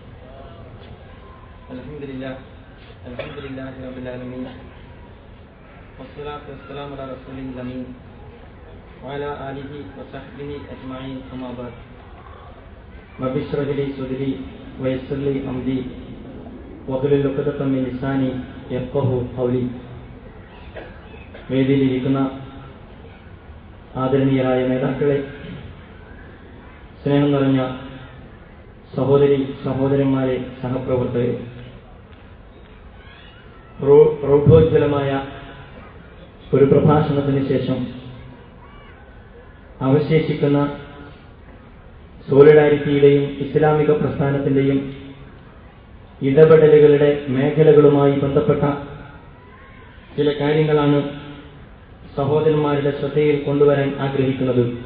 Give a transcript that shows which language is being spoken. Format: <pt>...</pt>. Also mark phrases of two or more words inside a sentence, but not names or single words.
<ar>الحمد لله رب العالمين والصلاة والسلام على رسوله الأمين وعلى آله وصحبه أجمعين أما بعد. رب اشرح لي صدري ويسر لي أمري واحلل عقدة من لساني يفقهوا قولي.</ar> <ml>വേദിയിലിരിക്കുന്ന ആദരണീയരായ നേതാക്കളെ, സ്നേഹം നിറഞ്ഞ സഹോദരി സഹോദരന്മാരെ, സഹപ്രവർത്തകരെ, പ്രൗഢോജ്വലമായ ഒരു പ്രഭാഷണത്തിന് ശേഷം അവശേഷിക്കുന്ന സോളിഡാരിറ്റിയുടെയും ഇസ്ലാമിക പ്രസ്ഥാനത്തിന്റെയും ഇടപെടലുകളുടെ മേഖലകളുമായി ബന്ധപ്പെട്ട ചില കാര്യങ്ങളാണ് സഹോദരന്മാരുടെ ശ്രദ്ധയിൽ കൊണ്ടുവരാൻ ആഗ്രഹിക്കുന്നത്.</ml>